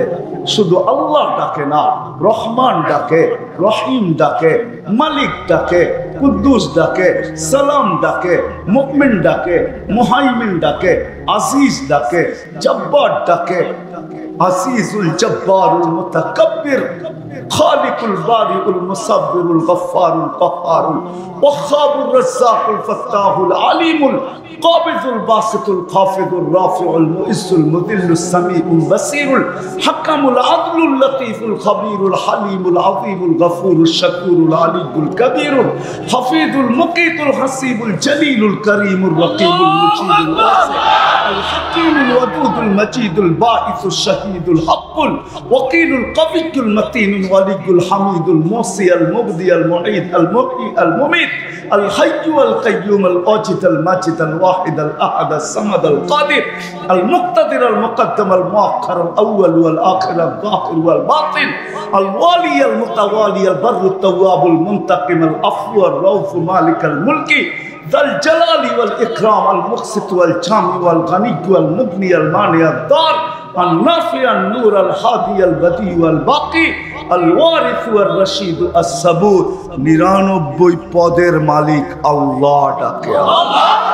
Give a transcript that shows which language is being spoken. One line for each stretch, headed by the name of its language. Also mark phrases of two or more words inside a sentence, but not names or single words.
Bangla: শুধু আল্লাহ ডাকে না, রহমান ডাকে, রহিম ডাকে, মালিক ডাকে, কুদ্দুস ডাকে, সালাম ডাকে, মুমিন ডাকে, মুহাইমিন ডাকে, আজিজ ডাকে, জব্বার ডাকে।
Arabic: العزيز الجبار المتكبر الخالق البارئ المصور الغفار القهار الوهاب الرزاق الفتاح العليم القابض الباسط الخافض الرافع المعز المذل السميع البصير الحكم العدل اللطيف الخبير الحليم العظيم الغفور الشكور العلي الكبير الحفيظ المقيت الحسيب الجليل الكريم الرقيب المجيب الواسع ال الحكيم الودود المجيد الباعث الشهيد الشهيد الحق الوكيل القوي المتين الولي الحميد المحصي ال المبدئ ال المعيد ال المحيي ال المميت ال الحي ال القيوم ال الواجد ال الماجد ال الواحد ال الأحد ال الصمد ال القادر ال المقتدر ال المقدم ال المؤخر ال الأول وال الآخر ال الظاهر وال الباطن ال الوالي ال المتعالي البر التواب المنتقم ال العفو ال الرؤوف مالك ال الملك ذو ال الجلال وال الإكرام ال المقسط وال الجامع وال الغني وال المغني ال المانع ال الضار ال النافع ال النور ال الهادي ال البديع وال الباقي ال الوارث وال الرشيد ال الصبور
Bangla: 99 পদের মালিক আল্লাহ ডাকে আল্লাহ।